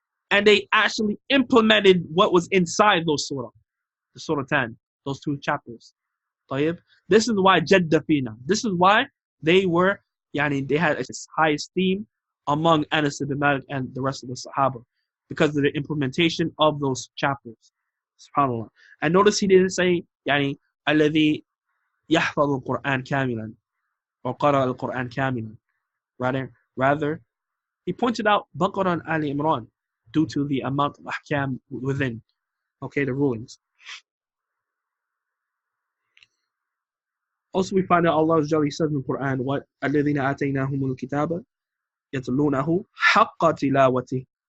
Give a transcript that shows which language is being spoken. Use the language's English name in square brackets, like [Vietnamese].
[English] And they actually implemented what was inside those surah, the surah 10, those 2 chapters. [Arabic] طيب. [English] This is why Jadda Fina. This is why they were, they had a high esteem among Anas ibn Malik and the rest of the Sahaba because of the implementation of those chapters. SubhanAllah. And notice he didn't say, [Arabic] الذي يحفظ القرآن كاملا or قرأ القرآن كاملا. [English] Rather, he pointed out Baqarah and Ali Imran due to the amount of ahkam within, okay, the rulings. Also, we find out Allah says in the Quran, what [Arabic] الذين آتيناهم الكتاب يتلونه حق تلاوته.